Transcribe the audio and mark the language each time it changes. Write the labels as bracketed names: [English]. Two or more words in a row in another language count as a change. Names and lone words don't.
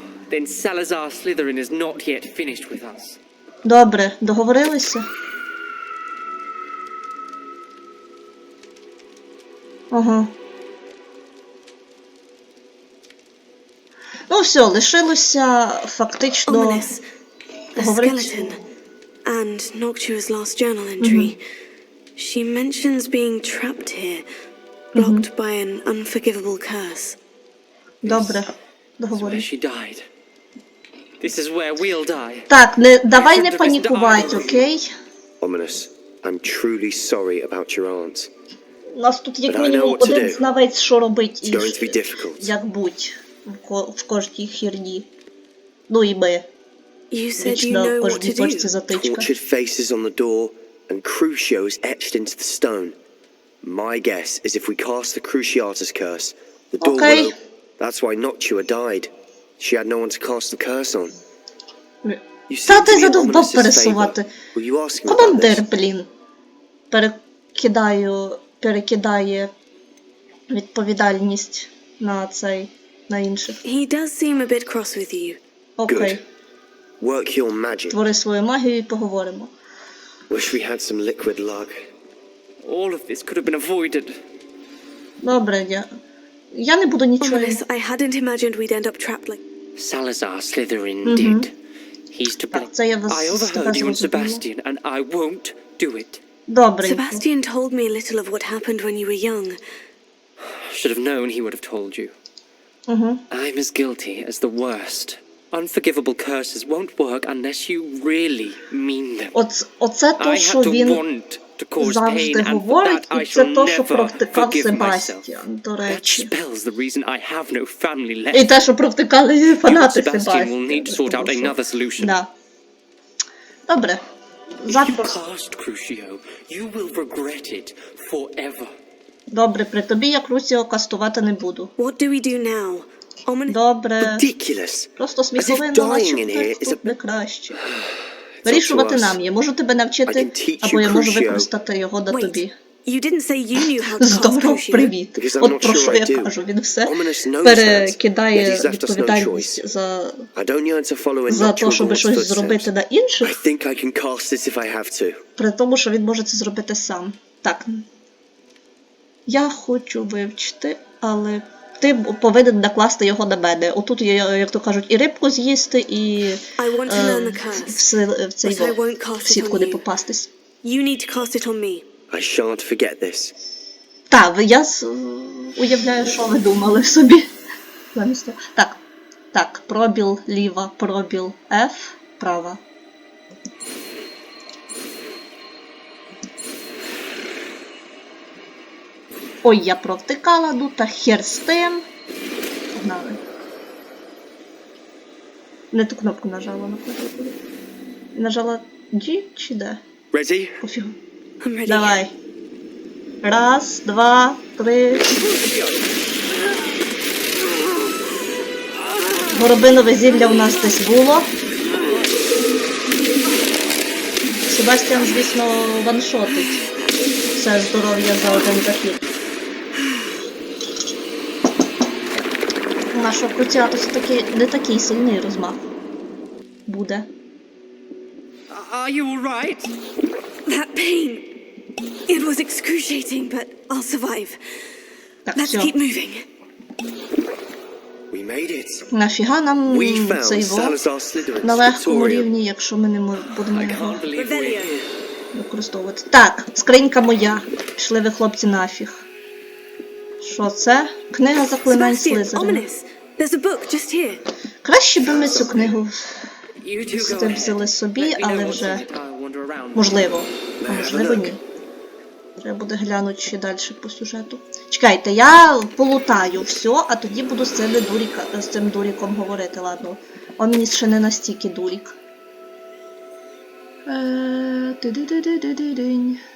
[Ukrainian] Добре, договорилися? Ага. Ну все, лишилося фактично поговорити. [English] And Noctua's last journal entry. She mentions being trapped here, blocked by an unforgivable curse. [Ukrainian] Добре, договорилися. [English] She died. This is where we'll die. [Ukrainian] Так, давай не панікувати, окей? [English] Ominous. I'm truly sorry about your aunt. [Ukrainian] У нас тут як мінімум один знавець, що робить і як будь в кожній херні. Ну і ми. Вічно в кожній точці затичка. [English] Tortured faces on the door and crucios etched into the stone. My guess is if we cast the Cruciatus curse, the door will open. That's why Noctua died. She had no one to cast the curse on. [Ukrainian] Та ти задовбав пересувати. Командир, блін. Перекидає відповідальність на інших. [English] He does seem a bit cross with you. Окей. Work your magic. [Ukrainian] Твори свою магію і поговоримо. [English] Wish we had some liquid luck. All of this could have been avoided. [Ukrainian] Добре, я не буду нічого. [English] I hadn't imagined we'd end up trapped like. Salazar Slytherin did. He's to blame. I overheard you and Sebastian, and I won't do it. [Ukrainian] Добренько. [English] Sebastian told me a little of what happened when you were young. Should have known he would have told you. I'm as guilty as the worst. Unforgivable curses won't work unless you really mean them. [Ukrainian] Оце то, що він завжди говорить, і це то, що провтикав Себастіан, до речі. І те, що провтикали фанати Себастіана. Да. Добре. Добре, при тобі я Крусіо кастувати не буду. Добре. Просто сміховинно, наче тут не краще. Вирішувати нам. Я можу тебе навчити, або я можу використати його до тобі. [English] You didn't say you knew how to cast [Ukrainian] Здоров, [English] crucio. [Ukrainian] привіт. [English] Because I'm [Ukrainian] От [English] not [Ukrainian] про що [English] sure [Ukrainian] я [English] I do. [Ukrainian] кажу. Він все [English] Ominous knows that, [Ukrainian] перекидає [English] yet he's left us no [Ukrainian] відповідальність [English] choice. [Ukrainian] за [English] I don't yearn to follow in [Ukrainian] за те, щоб [English] Noctua's [Ukrainian] щось [English] footsteps. [Ukrainian] зробити на [English] I [Ukrainian] інших, [English] think I can cast it if I have to. [Ukrainian] при тому, що він може це зробити сам. Так. Я хочу вивчити, але ти повинен накласти його на мене. Отут є, як то кажуть, і рибку з'їсти, і [English] I want to learn the curse, [Ukrainian] в цей [English] but I won't cast [Ukrainian] в [English] it [Ukrainian] сітку [English] on [Ukrainian] не [English] you. [Ukrainian] попастись. [English] You need to cast it on me. I shan't forget this. [Ukrainian] Так, я уявляю, що ви думали собі. Замість того. Так. Так, пробіл ліва, пробіл F, права. Ой, я провтикала, ну та хер з тим. Погнали. Не ту кнопку нажала на клавіатурі. Нажала G чи D? [English] Ready? [Ukrainian] Пофігу. [English] I'm ready. [Ukrainian] Давай. Раз, два, три. Горобинове зілля у нас десь було. Себастіан, звісно, ваншотить все здоров'я за один захід. У нашого крутяту все-таки не такий сильний розмах буде. [English] Are you all right? That pain. It was excruciating, but I'll survive. [Ukrainian] Так, [English] Let's [Ukrainian] все. [English] keep moving. We made it. [Ukrainian] Нафіга нам [English] We found [Ukrainian] цей во [English] Salazar Slytherin's [Ukrainian] на легкому [English] Victorium. [Ukrainian] рівні, якщо ми не будемо [English] I [Ukrainian] його [English] can't believe we're Revelio. here. [Ukrainian] використовувати. Так, скринька моя. Пішли ви, хлопці, нафіг. Що це? Книга заклинань [English] Sebastian, [Ukrainian] Слизерина. [English] ominous. There's a book just here. [Ukrainian] Краще би ми цю книгу [English] You two go [Ukrainian] сюди [English] ahead. [Ukrainian] взяли собі, [English] Let me know [Ukrainian] але [English] once [Ukrainian] вже [English] I'll wander around. [Ukrainian] можливо. А можливо, ні. Треба буде глянути ще далі по сюжету. Чекайте, я полутаю все, а тоді буду з цим дуріком говорити, ладно. Он мені ще не настільки дурік. Ти-ди-ди-ди-ди-динь.